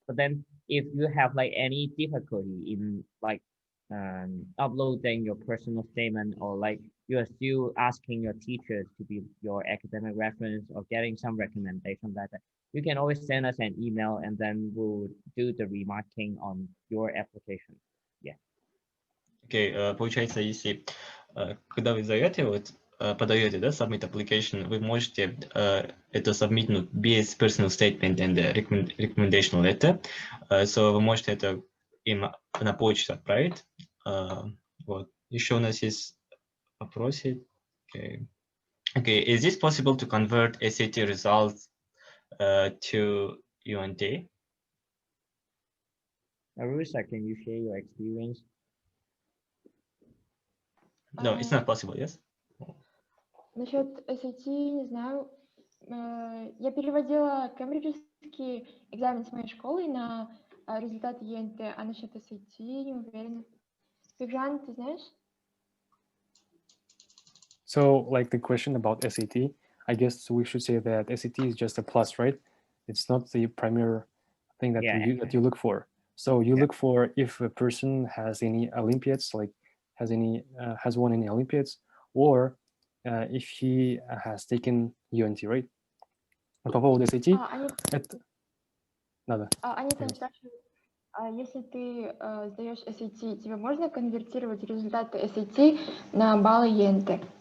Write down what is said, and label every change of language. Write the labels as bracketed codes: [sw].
[en] But then if you have like any difficulty in like uploading your personal statement, or like you are still asking your teachers to be your academic reference or getting some recommendation letter, you can always send us an email and then we'll do the remarking on your application. Yeah. [ru] Окей, получается, если когда вы зовете, вот, подаете, да, [en] submit application, [ru] вы можете это submit без [en] personal statement and recommendation letter, so [ru] вы можете это им на почту отправить. Вот. Еще у нас есть вопросы. [en] Okay, is it possible to convert SAT results to UNT? Arusa, can you share your experience? No, it's not possible, yes? [ru] Насчет SAT, не знаю. Я переводила кембриджский экзамен с моей школы на результаты ЕНТ, а насчет SAT не уверена. Бигжан, ты знаешь? [en] So like the question about SAT, I guess we should say that SAT is just a plus, right? It's not the primary thing that you look for. So you look for if a person has any Olympiads, like has won any Olympiads, or if he has taken UNT, right? [ru] По поводу SAT, это... Надо. Они там спрашивают, если ты сдаешь SAT, тебе можно конвертировать результаты SAT на баллы ЕНТ?